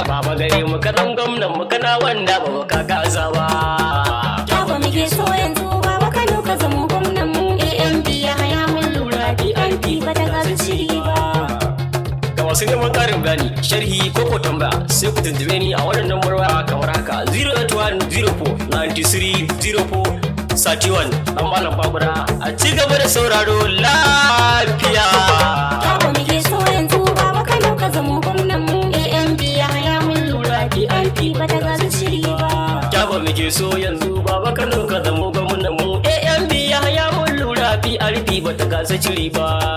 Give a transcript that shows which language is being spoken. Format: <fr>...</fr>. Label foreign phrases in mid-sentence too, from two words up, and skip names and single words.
<ha>Baba gare mu ka zan gwamnan mu kana wanda ba ka kasa ba. Kyau ba muke so yanzu, Baba Kano ka zamo gwamnan mu. A M D ya haya mun lura, P R P ba ta gaza shiri ba. Ga masu neman ƙarin bayani, sharhi ko ko tambaya, sai ku tuntube ni a wannan lambar waya kamar haka,</ha> <en>zero eight one zero four ninety three zero four thirty one.</en> <ha>Dan malam Babura, a ci gaba da sauraro lafiya. Kyau ba muke so yanzu, Baba Kano ka zamo gwamnan mu. A M D ya haya mun lura, P R P ba ta gaza shiri ba. Kyau ba muke so yanzu, Baba Kano ka zamo gwamnan mu. A M D ya haya mun lura, P R P ba ta kasa shiri ba.</ha>